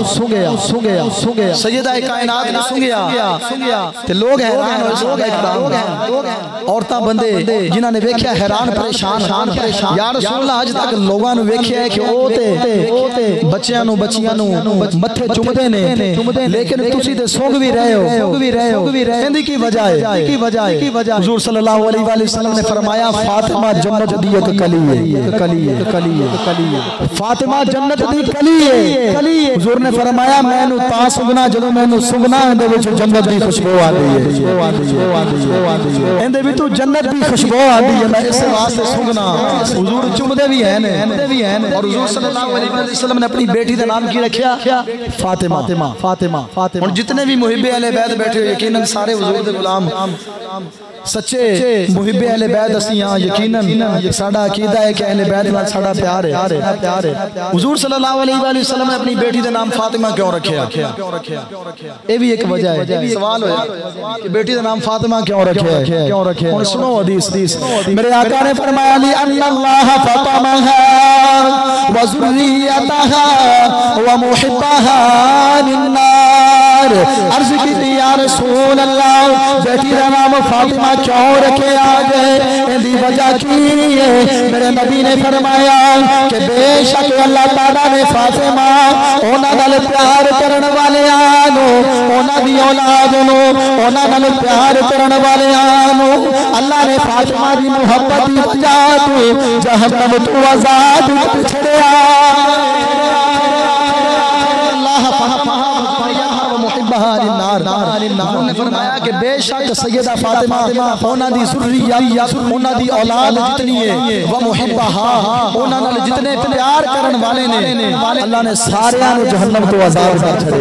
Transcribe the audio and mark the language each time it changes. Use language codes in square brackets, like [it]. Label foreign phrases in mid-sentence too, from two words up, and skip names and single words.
[pa] سیدہ کائنات نے سنگھیا تے لوگ حیران ہو. عورتاں بندے جنہاں نے ویکھیا حیران پریشان [ar] يا رسول الله [pa] اج تک لوگاں نوں ویکھیا ہے کہ او تے بچیاں نوں متھے چمدے نے، لیکن تسی تے سنگھ بھی رہے ہو ایندی کی وجہ ہے حضور [ar] صلى الله عليه وسلم [pa] نے فرمایا فاطمہ جنت دی ایک کلی ہے فاطمہ جنت دی کلی ہے حضور نے فرمایا مینوں تا سنگھنا جدوں مینوں سنگھنا ایندے وچ جنت دی خوشبو آتی ہے ایندے وچ جنت دی خوشبو آتی ہے [ur] میں اس واسطے سنگھنا حضور چمدے بھی ہیں اور حضور [ar] صلى الله عليه وسلم [ur] نے اپنی بیٹی کا نام کی رکھا فاطمہ اور جتنے بھی محبِ اہلِ بیت بیٹھے ہو یقیناً [pa] سارے حضور دے غلام سچے محبِ اہلِ بیت اسی ہاں یقیناً ساڈا عقیدہ ہے کہ اہلِ بیت نال ساڈا پیار ہے حضور [ar] صلى الله عليه وسلم [ur] نے اپنی بیٹی کا نام فاطمہ کیوں رکھا یہ بھی ایک وجہ ہے سوال ہویا کہ بیٹی کا نام فاطمہ کیوں رکھے ہن سنو حدیث میرے آقا نے فرمایا [ar] لي الله فاطمة و ذريتها و محبيها للنار [ur] عرض کی [ar] يا رسول [ur] اللہ بیٹی کا نام فاطمہ کیوں رکھے [pa] آج ایندی وجہ کی ہے میرے نبی نے فرمایا کہ بیشک اللہ تعالیٰ نے فاطمہ اوناں نال پیار کرن والیاں نوں اوناں دی اولاد نوں اوناں نال پیار کرن والیاں نوں اللہ نے فاطمہ دی محبت دی وجہ تو جہنم تو آزاد چھڈیا نے فرمایا کہ بیشک سیدہ فاطمہ اوناں دی ذریت اوناں دی اولاد جتنی ہے [ar] و محبيها [pa] اوناں نال جتنے پیار کرن والے نے اللہ نے ساریاں نوں جہنم تو آزاد کر